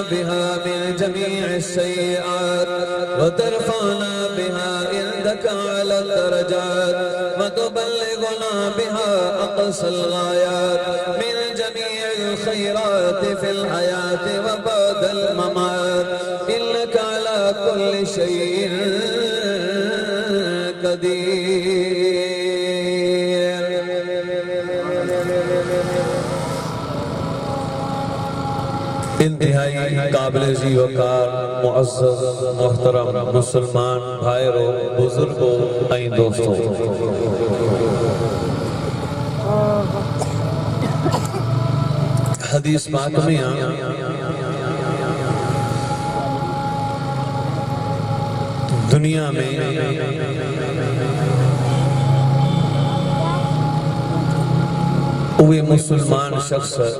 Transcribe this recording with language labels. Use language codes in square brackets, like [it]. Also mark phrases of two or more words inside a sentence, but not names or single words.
[ar] بها من جميع السيئات وترفعنا بها عندك على الدرجات وتبلغنا بها أقصى الغايات من جميع الخيرات في الحياة وبعد الممات إنك على كل شيء قدير. [sd] इंतहाई काबिल जी वकार मुअज़्ज़ज़ मोहतरम मुसलमान भाइरो बुजुर्गो ऐं दोस्तों, हदीस पाक में दुनिया में उहे मुसलमान शख्स